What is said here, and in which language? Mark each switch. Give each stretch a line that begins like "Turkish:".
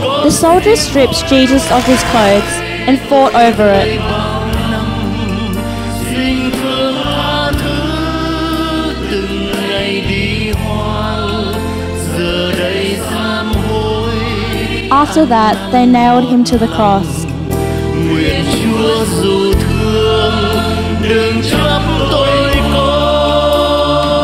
English: soldiers stripped Jesus of his clothes and fought over it.
Vietnamese: Xin thương tha thứ từng ngày đi hoang, giờ đây sám hối.
English: After that, they nailed him to the cross.
Vietnamese: Nguyện Chúa dù thương đừng trách tôi có.